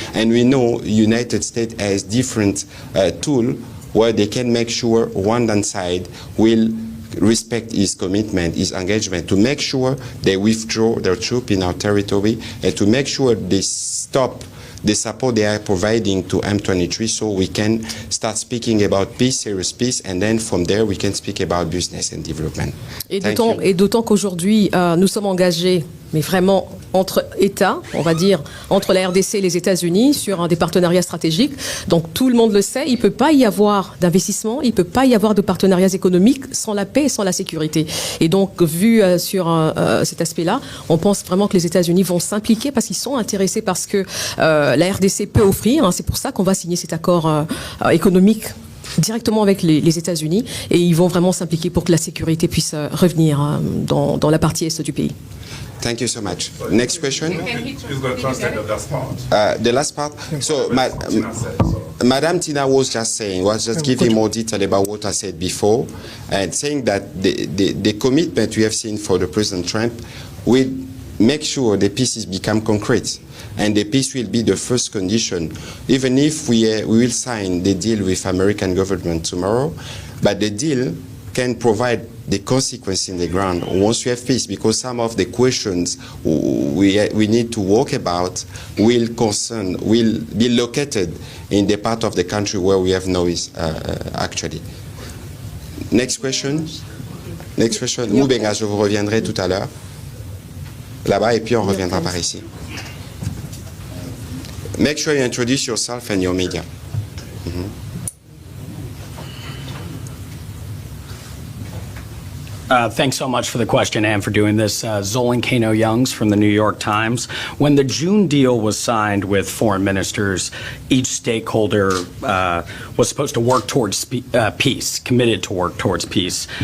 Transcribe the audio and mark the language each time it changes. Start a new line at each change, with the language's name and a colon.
English: And we know United States has different tools where they can make sure Rwandan side will respect his commitment, his engagement, to make sure they withdraw their troops in our territory and to make sure they stop the support they are providing to M23 so we can start speaking about peace, serious peace, and then from there we can speak about business and development.
French: Et d'autant qu'aujourd'hui, nous sommes engagés, mais vraiment entre États, on va dire, entre la RDC et les États-Unis sur des partenariats stratégiques. Donc tout le monde le sait, il ne peut pas y avoir d'investissement, il ne peut pas y avoir de partenariats économiques sans la paix et sans la sécurité. Et donc, vu sur cet aspect-là, on pense vraiment que les États-Unis vont s'impliquer parce qu'ils sont intéressés par ce que la RDC peut offrir. C'est pour ça qu'on va signer cet accord économique directement avec les États-Unis, et ils vont vraiment s'impliquer pour que la sécurité puisse revenir dans la partie est du pays.
English: Thank you so much. Next question. Please go to translate the last part. The last part. So, Madame Tina was just giving more detail about what I said before, and saying that the commitment we have seen for the President Trump will make sure the peace become concrete. And the peace will be the first condition, even if we will sign the deal with American government tomorrow, but the deal can provide the consequence in the ground once we have peace, because some of the questions we need to work about will be located in the part of the country where we have noise actually. Next question. Next question.
French: Moubenga, je vous reviendrai tout à l'heure. Là-bas, et puis on reviendra par ici.
English: Make sure you introduce yourself and your media. Thanks so much for the question and for doing this. Zolan Kano-Youngs from the New York Times. When the June deal was signed with foreign ministers, each stakeholder was supposed to work towards peace, committed to work towards peace.